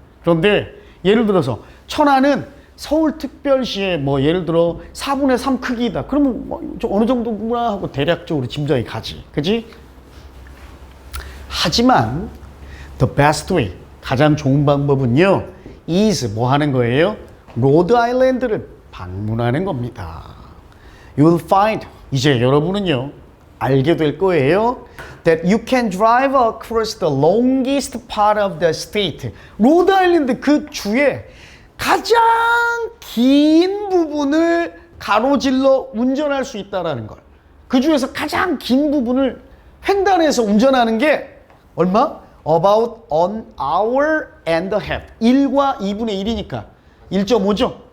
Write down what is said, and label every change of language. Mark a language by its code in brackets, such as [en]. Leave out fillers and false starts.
[ko] 그런데 예를 들어서 천안은 서울특별시에 뭐 예를 들어 4분의 3 크기다. 그러면 뭐 어느 정도구나 하고 대략적으로 짐작이 가지. 그지? 하지만 [en] the best way, [ko] 가장 좋은 방법은요. is 뭐 하는 거예요? 로드 아일랜드를 방문하는 겁니다. [en] You will find, [ko] 이제 여러분은요. 알게 될 거예요. [en] That you can drive across the longest part of the state. [ko] 로드 아일랜드 그 주에 가장 긴 부분을 가로질러 운전할 수 있다라는 걸. 그 중에서 가장 긴 부분을 횡단해서 운전하는 게 얼마? [en] About an hour and a half. [ko] 1과 2분의 1이니까 1.5죠.